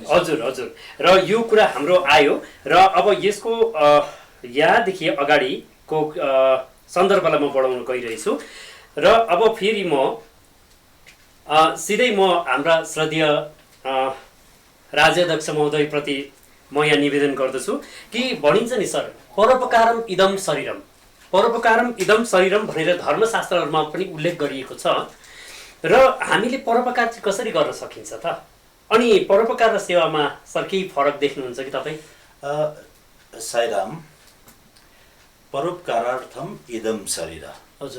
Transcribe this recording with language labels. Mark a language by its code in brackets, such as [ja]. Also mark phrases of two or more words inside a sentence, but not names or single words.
[ne] हजुर, र यो कुरा हाम्रो आयो र अब यसको यहाँदेखि अगाडिको सन्दर्भलाई म बढाउन गइरहेछु। र अब फेरि सिधै म हाम्रा श्रद्धेय राज्याध्यक्ष महोदयप्रति म यहाँ निवेदन गर्दछु कि भनिन्छ नि सर, [sa] परोपकारम इदम शरीरम, परोपकारम इदम शरीरम [ne] भनेर धर्मशास्त्रहरूमा पनि उल्लेख गरिएको छ। र हामीले परोपकार चाहिँ कसरी गर्न सकिन्छ त? अनि परोपकार र सेवामा सर केही फरक देख्नुहुन्छ कि तपाईँ? [sa] साईराम, परोपकारार्थम इदम शरीर। [ne] हजुर,